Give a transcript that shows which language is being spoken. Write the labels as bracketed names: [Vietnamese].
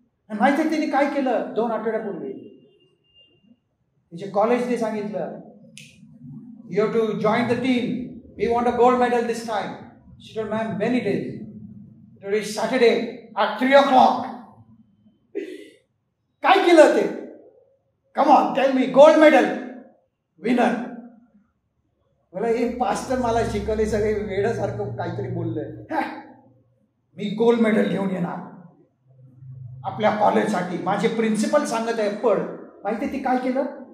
[Marathi] माहिती आहे त्यांनी काय केलं? 2 आठवड्यापूर्वी तिचे कॉलेजने सांगितलं, [English] You have to join the team, we want a gold medal this time. She told ma'am when it is? Today is Saturday at 3 o'clock. [Marathi] काय केलं ते? [English] Come on tell me, gold medal winner. [Marathi] मला एक pastor मला शिकवले, सगळे वेड्यासारखं काहीतरी बोललंय. मी गोल्ड मेडल घेऊन येणार आपल्या कॉलेजसाठी, माझे प्रिन्सिपल सांगत आहे पड. माहिती ती काय केलं?